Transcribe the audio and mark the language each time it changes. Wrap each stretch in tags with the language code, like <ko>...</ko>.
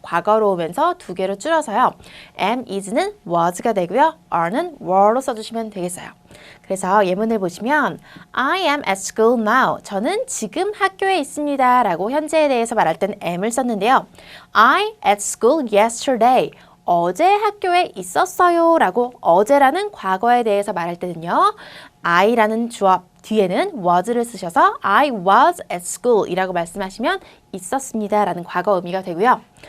<ko>과거로 오면서 2개로 줄여서요. am, is는 was가 되고요. are는 were로 써주시면 되겠어요. 그래서 예문을 보시면</ko> <en>I am at school now.</en> <ko>저는 지금 학교에 있습니다 라고 현재에 대해서 말할 땐 am을 썼는데요.</ko> <en>I at school yesterday.</en> <ko>어제 학교에 있었어요 라고 어제라는 과거에 대해서 말할 때는요. I라는 주어 뒤에는 was를 쓰셔서</ko> <en>I was at school</en> <ko>이라고 말씀하시면 있었습니다 라는 과거 의미가 되고요.</ko>